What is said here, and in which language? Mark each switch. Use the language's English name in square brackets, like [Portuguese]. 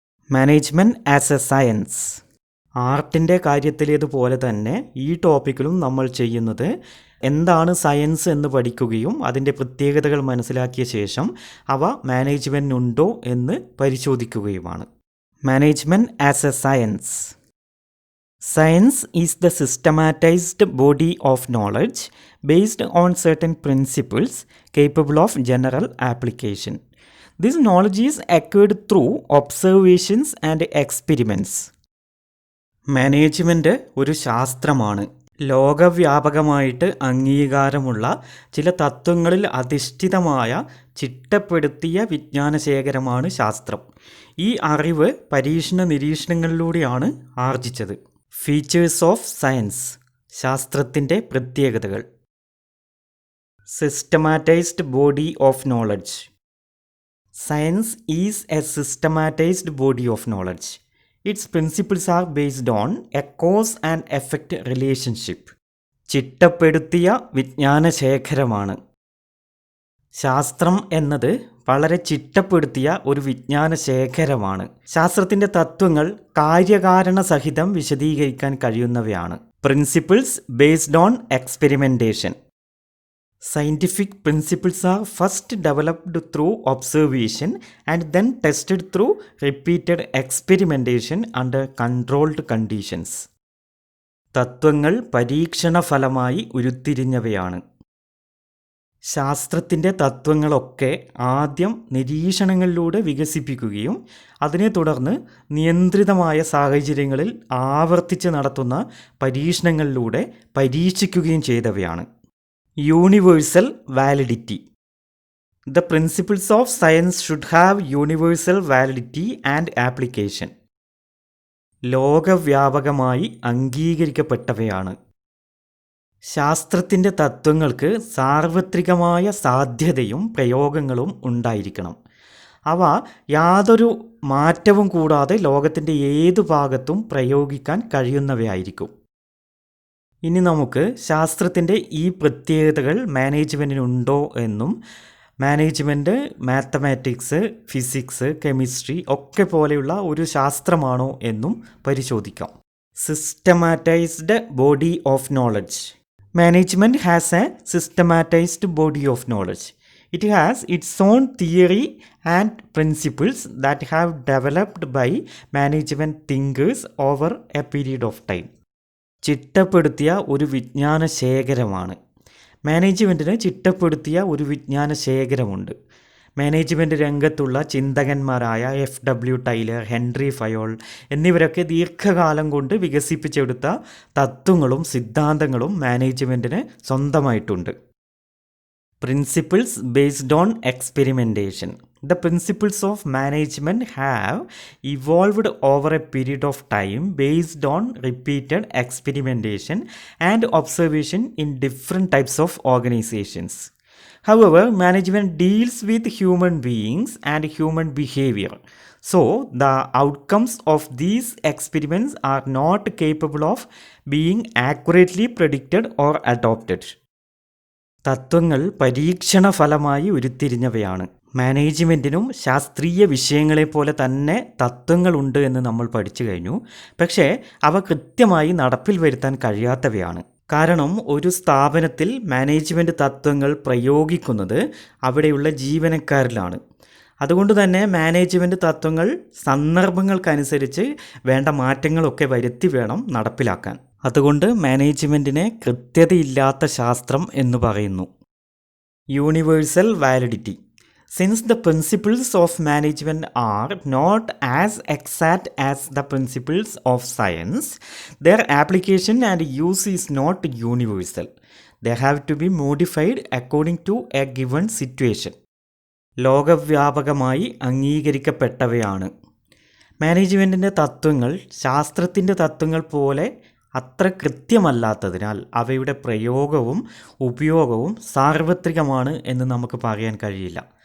[English] Management as a science. [Malayalam] ആർട്ടിൻ്റെ കാര്യത്തിലേതുപോലെ തന്നെ ഈ ടോപ്പിക്കിലും നമ്മൾ ചെയ്യുന്നത് എന്താണ് സയൻസ് എന്ന് പഠിക്കുകയും അതിൻ്റെ പ്രത്യേകതകൾ മനസ്സിലാക്കിയ ശേഷം അവ മാനേജ്മെൻറ്റിനുണ്ടോ എന്ന് പരിശോധിക്കുകയുമാണ്. [English] Management as a science. Science is the systematized body of knowledge based on certain principles capable of general application. This knowledge is acquired through observations and experiments. [Malayalam] Management ഒരു ശാസ്ത്രമാണ്. ലോകവ്യാപകമായിട്ട് അംഗീകാരമുള്ള ചില തത്വങ്ങളിൽ അധിഷ്ഠിതമായ ചിട്ടപ്പെടുത്തിയ വിജ്ഞാനശേഖരമാണ് ശാസ്ത്രം. ഈ അറിവ് പരീക്ഷണ നിരീക്ഷണങ്ങളിലൂടെയാണ് ആർജിച്ചത്. [English] Features of science. [Malayalam] ശാസ്ത്രത്തിൻ്റെ പ്രത്യേകതകൾ. [English] Systematized body of knowledge. Science is a systematized body of knowledge. Its principles are based on a cause and effect relationship. [Malayalam] ചിട്ടപ്പെടുത്തിയ വിജ്ഞാനശേഖരമാണ്. ശാസ്ത്രം എന്നത് വളരെ ചിട്ടപ്പെടുത്തിയ ഒരു വിജ്ഞാനശേഖരമാണ്. ശാസ്ത്രത്തിൻ്റെ തത്വങ്ങൾ കാര്യകാരണ സഹിതം വിശദീകരിക്കാൻ കഴിയുന്നവയാണ്. [English] Principles based on experimentation. Scientific principles are first developed through observation and then tested through repeated experimentation under controlled conditions. [Malayalam] തത്വങ്ങൾ പരീക്ഷണ ഫലമായി ഉരുത്തിരിഞ്ഞവയാണ്. ശാസ്ത്രത്തിൻ്റെ തത്വങ്ങളൊക്കെ ആദ്യം നിരീക്ഷണങ്ങളിലൂടെ വികസിപ്പിക്കുകയും അതിനെ തുടർന്ന് നിയന്ത്രിതമായ സാഹചര്യങ്ങളിൽ ആവർത്തിച്ച് നടത്തുന്ന പരീക്ഷണങ്ങളിലൂടെ പരീക്ഷിക്കുകയും ചെയ്തവയാണ്. [English] Universal validity. The principles of science should have universal validity and application. [Malayalam] ലോകവ്യാപകമായി അംഗീകരിക്കപ്പെട്ടവയാണ്. ശാസ്ത്രത്തിൻ്റെ തത്വങ്ങൾക്ക് സാർവത്രികമായ സാധ്യതയും പ്രയോഗങ്ങളും ഉണ്ടായിരിക്കണം. അവ യാതൊരു മാറ്റവും കൂടാതെ ലോകത്തിൻ്റെ ഏതു ഭാഗത്തും പ്രയോഗിക്കാൻ കഴിയുന്നവയായിരിക്കും. ഇനി നമുക്ക് ശാസ്ത്രത്തിൻ്റെ ഈ പ്രത്യേകതകൾ മാനേജ്മെൻറ്റിനുണ്ടോ എന്നും മാനേജ്മെൻറ്റ് മാത്തമാറ്റിക്സ്, ഫിസിക്സ്, കെമിസ്ട്രി ഒക്കെ പോലെയുള്ള ഒരു ശാസ്ത്രമാണോ എന്നും പരിശോധിക്കാം. [English] Systematized body of knowledge. Management has a systematized body of knowledge. It has its own theory and principles that have developed by management thinkers over a period of time. [Malayalam] ചിട്ടപ്പെടുത്തിയ ഒരു വിജ്ഞാന ശേഖരമാണ്. മാനേജ്മെൻറ്റിന് ചിട്ടപ്പെടുത്തിയ ഒരു വിജ്ഞാന ശേഖരമുണ്ട്. മാനേജ്മെൻറ്റ് രംഗത്തുള്ള ചിന്തകന്മാരായ FW ടൈലർ, ഹെൻറി ഫയോൾ എന്നിവരൊക്കെ ദീർഘകാലം കൊണ്ട് വികസിപ്പിച്ചെടുത്ത തത്വങ്ങളും സിദ്ധാന്തങ്ങളും മാനേജ്മെൻറ്റിന് സ്വന്തമായിട്ടുണ്ട്. [English] Principles based on experimentation. The principles of management have evolved over a period of time based on repeated experimentation and observation in different types of organizations. However, management deals with human beings and human behavior. So, the outcomes of these experiments are not capable of being accurately predicted or adopted. [Malayalam] തത്വങ്ങൾ പരീക്ഷണ ഫലമായി ഉരുത്തിരിഞ്ഞവയാണ്. മാനേജ്മെൻറ്റിനും ശാസ്ത്രീയ വിഷയങ്ങളെപ്പോലെ തന്നെ തത്വങ്ങളുണ്ട് എന്ന് നമ്മൾ പഠിച്ചു കഴിഞ്ഞു. പക്ഷേ അവ കൃത്യമായി നടപ്പിൽ വരുത്താൻ കഴിയാത്തവയാണ്. കാരണം ഒരു സ്ഥാപനത്തിൽ മാനേജ്മെൻറ്റ് തത്വങ്ങൾ പ്രയോഗിക്കുന്നത് അവിടെയുള്ള ജീവനക്കാരിലാണ്. അതുകൊണ്ട് തന്നെ മാനേജ്മെൻറ്റ് തത്വങ്ങൾ സന്ദർഭങ്ങൾക്കനുസരിച്ച് വേണ്ട മാറ്റങ്ങളൊക്കെ വരുത്തി വേണം നടപ്പിലാക്കാൻ. അതുകൊണ്ട് മാനേജ്മെൻറ്റിനെ കൃത്യതയില്ലാത്ത ശാസ്ത്രം എന്ന് പറയുന്നു. [English] Universal validity. Since the principles of management are not as exact as the principles of science, their application and use is not universal. They have to be modified according to a given situation. [Malayalam] ലോകവ്യാപകമായി അംഗീകരിക്കപ്പെട്ടവയാണ്. മാനേജ്മെൻറ്റിൻ്റെ തത്വങ്ങൾ ശാസ്ത്രത്തിൻ്റെ തത്വങ്ങൾ പോലെ അത്ര കൃത്യമല്ലാത്തതിനാൽ അവയുടെ പ്രയോഗവും ഉപയോഗവും സാർവത്രികമാണ് എന്ന് നമുക്ക് പറയാൻ കഴിയില്ല.